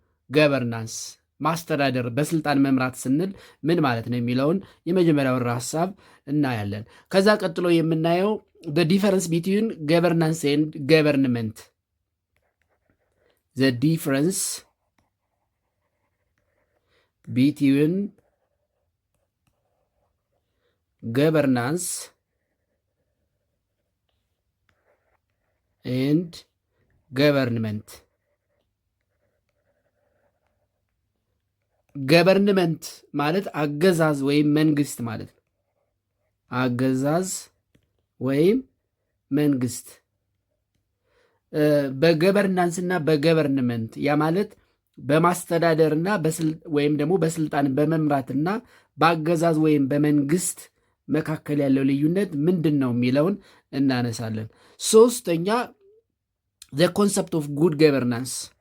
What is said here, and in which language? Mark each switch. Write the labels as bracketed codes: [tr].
[am] ገቨርናንስ ማስተዳደር፣ በስልጣን መምራት ስንል ምን ማለት ነው የሚለውን የመጀመሪያውን ሀሳብ እናያለን። ከዛ ቀጥሎ የምናየው [en] the difference between governance and government. the difference between governance and government. [am] ገቨርንመንት ማለት አገዛዝ ወይም መንግስት ማለት ነው። አገዛዝ ወይም መንግስት። በገቨርናንስና በገቨርንመንት ያ ማለት በማስተዳደርና ወይም ደግሞ በስልጣን በመምራትና በአገዛዝ ወይም በመንግስት መካከል ያለው ልዩነት ምንድን ነው የሚለውን እናነሳለን። ሶስተኛ [en] the concept of good governance.